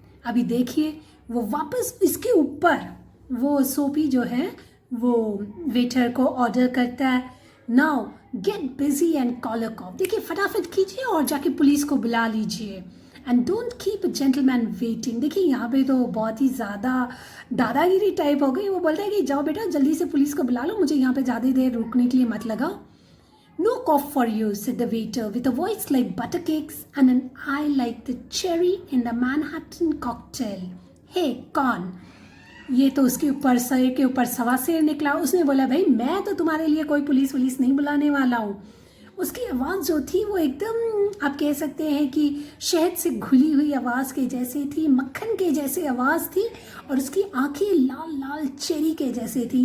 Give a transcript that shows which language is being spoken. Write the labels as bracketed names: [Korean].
[Hindi] अभी देखिए वो वापस इसके ऊपर वो सोपी जो है वो वेटर को ऑर्डर करता है, [English] Now get busy and call a cop. [Hindi] देखिए फटाफट कीजिए और जाके पुलिस को बुला लीजिए. [English] And don't keep a gentleman waiting. [Hindi] देखिए यहाँ पे तो बहुत ही ज़्यादा दादागिरी टाइप हो गई. वो बोलता है कि जाओ बेटा जल्दी से पुलिस को बुला लो, मुझे यहाँ पे ज़्यादा देर रुकने के लिए मत लगाओ. [English] No cough for you, said the waiter with a voice like butter cakes and an eye like the cherry in the Manhattan cocktail. Hey, [Hindi] कौन? ये तो उसके ऊपर सर के ऊपर सवा शेर निकला. उसने बोला भाई मैं तो तुम्हारे लिए कोई पुलिस वुलिस नहीं बुलाने वाला हूँ. उसकी आवाज़ जो थी वो एकदम आप कह सकते हैं कि शहद से घुली हुई आवाज़ के जैसे थी, मक्खन के जैसे आवाज़ थी, और उसकी आंखें लाल लाल चेरी के जैसे थी।